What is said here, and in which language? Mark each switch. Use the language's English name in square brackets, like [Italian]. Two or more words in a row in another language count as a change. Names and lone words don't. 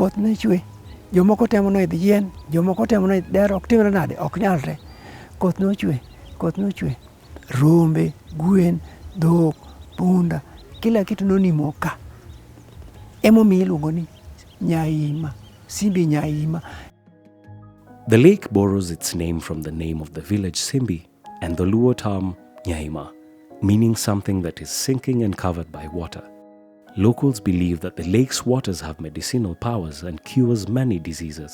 [Luo (Kenya and Tanzania)] Jomoko temo no idh yien, jomoko temo no idh dero, ok timre nade, ok nyalre. koth nochwe, rombe, gwen, dhok, punda, [Swahili] kila kitu [Luo (Kenya and Tanzania)] nonimo ka. Emomiyo iluongo ni Nyaima, Simbi Nyaima. [English] The lake borrows its name from the name of the village Simbi and the Luo term Nyaima, meaning something that is sinking and covered by water. Locals believe that the lake's waters have medicinal powers and cures many diseases.